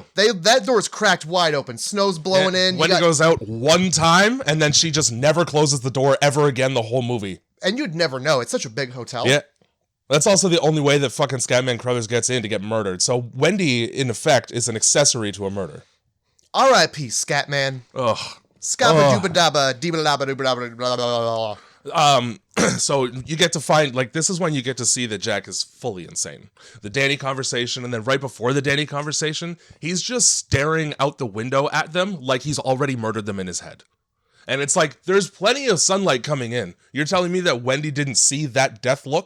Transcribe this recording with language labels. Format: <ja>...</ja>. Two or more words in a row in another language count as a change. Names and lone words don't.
<en>That door's cracked wide open. Snow's blowing in. Wendy goes out one time, and then she just never closes the door ever again the whole movie. And you'd never know. It's such a big hotel. Yeah. That's also the only way that fucking Scatman Crothers gets in to get murdered. So Wendy, in effect, is an accessory to a murder. R.I.P. Scatman. Ugh. Scabba-dooba-dabba, dee-ba-da-ba-doo-ba-da-ba. So you get to find, this is when you get to see that Jack is fully insane. The Danny conversation, and then right before the Danny conversation, he's just staring out the window at them like he's already murdered them in his head. And it's there's plenty of sunlight coming in. You're telling me that Wendy didn't see that death look?</en>